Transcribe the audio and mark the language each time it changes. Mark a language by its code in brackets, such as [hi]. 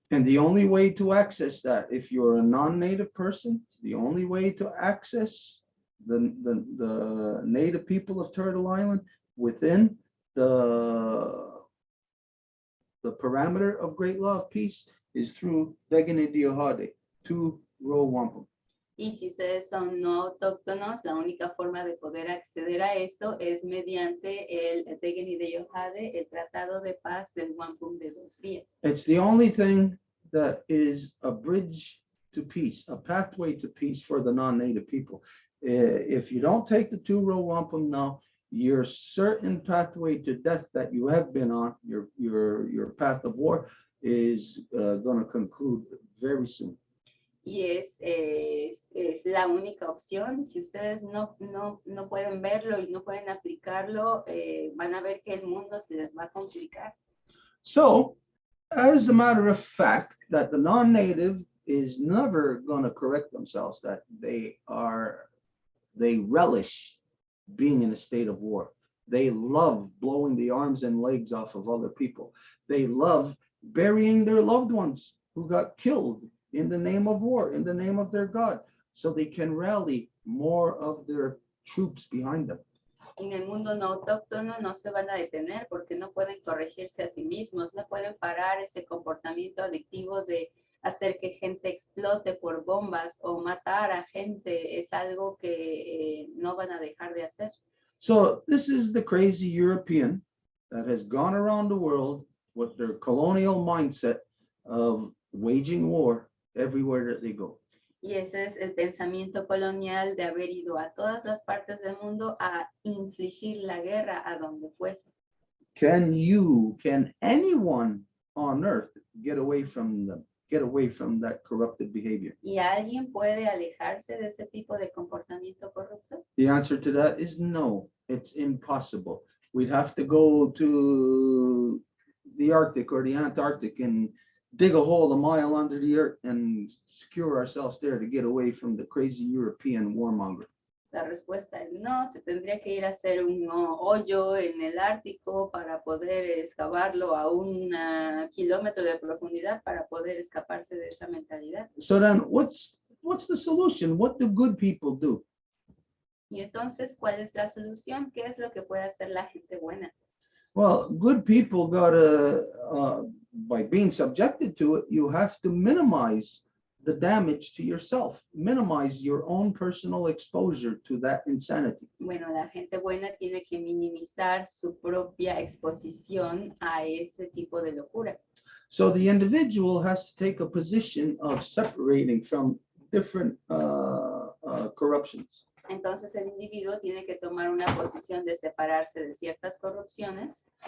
[en] And the only way to access that, if you're a non-native person, the only way to access the native people of Turtle Island within the parameter of Great Law of Peace is through Degene Diohade, to Ro Wampum. [es] Y si ustedes son no autóctonos, la única forma de poder acceder a eso es mediante el Degeni de Yohade, el Tratado de Paz del Wampum de Dos Rías. [en] It's the only thing that is a bridge to peace, a pathway to peace for the non-native people. If you don't take the two Ro Wampum now, your certain pathway to death that you have been on, your path of war, is going to conclude very soon. [es] Y es la única opción. Si ustedes no pueden verlo y no pueden aplicarlo, van a ver que el mundo se les va a complicar. [en] So, as a matter of fact, that the non-native is never going to correct themselves, that they relish being in a state of war. They love blowing the arms and legs off of other people. They love burying their loved ones who got killed in the name of war, in the name of their God, so they can rally more of their troops behind them. [es] En el mundo no autóctono no se van a detener porque no pueden corregirse a sí mismos, no pueden parar ese comportamiento adictivo de hacer que gente explote por bombas o matar a gente. Es algo que no van a dejar de hacer. [en] So this is the crazy European that has gone around the world with their colonial mindset of waging war everywhere that they go. [es] Y ese es el pensamiento colonial de haber ido a todas las partes del mundo a infligir la guerra a donde fuese. [en] Can anyone on earth get away from that corrupted behavior? [es] ¿Y alguien puede alejarse de ese tipo de comportamiento corrupto? [en] The answer to that is no, it's impossible. We'd have to go to the Arctic or the Antarctic and dig a hole a mile under the earth and secure ourselves there to get away from the crazy European warmonger. [es] La respuesta es no, se tendría que ir a hacer un hoyo en el Ártico para poder excavarlo a 1 kilómetro de profundidad para poder escaparse de esa mentalidad. [en] So then what's the solution? What do good people do? [es] Y entonces, ¿cuál es la solución? ¿Qué es lo que puede hacer la gente buena? [en] Well, good people gotta, by being subjected to it, you have to minimize the damage to yourself, minimize your own personal exposure to that insanity. [es] Bueno, la gente buena tiene que minimizar su propia exposición a ese tipo de locura. [en] So the individual has to take a position of separating from different corruptions. [es] Entonces el individuo tiene que tomar una posición de separarse de ciertas corrupciones.